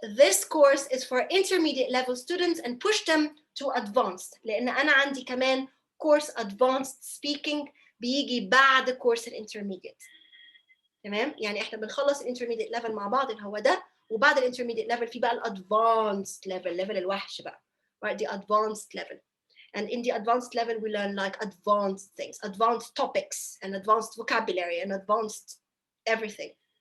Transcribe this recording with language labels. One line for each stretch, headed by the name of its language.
English: This course is for intermediate level students and push them to advanced.
Arabic: لأن أنا عندي كمان
English: course advanced speaking
Arabic: بيجي بعد course intermediate. تمام؟ يعني احنا بنخلص
English: intermediate level
Arabic: مع بعض اللي هو ده، وبعد intermediate level في بقى
English: advanced level,
Arabic: level الوحش بقى.
English: Right? The advanced level. And in the advanced level, we learn like advanced things, advanced topics, and advanced vocabulary, and advanced everything.